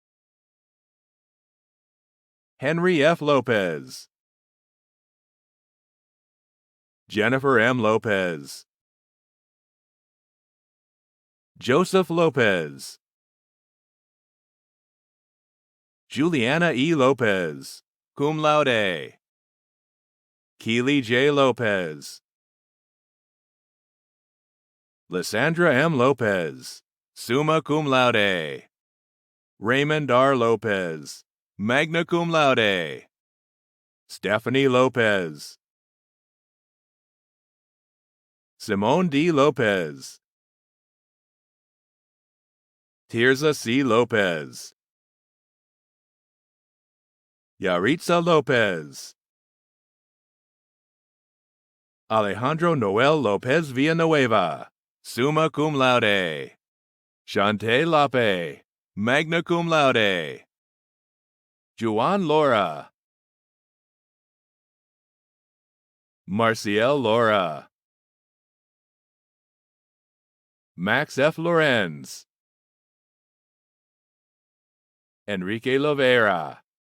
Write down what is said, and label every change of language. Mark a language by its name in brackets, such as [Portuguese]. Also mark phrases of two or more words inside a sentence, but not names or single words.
[English] Henry F. Lopez. Jennifer M. Lopez. Joseph Lopez. Juliana E. Lopez, [Latin] cum laude. [English] Keely J. Lopez. Lysandra M. Lopez, [Latin] summa cum laude. [English] Raymond R. Lopez, [Latin] magna cum laude. [English] Stephanie Lopez. Simone D. Lopez. Tirza C. Lopez. Yaritza Lopez. Alejandro Noel Lopez Villanueva, [Latin] summa cum laude. [English] Shante Lape, [Latin] magna cum laude. [English] Juan Laura. Marciel Laura. Max F. Lorenz. Enrique Lovera.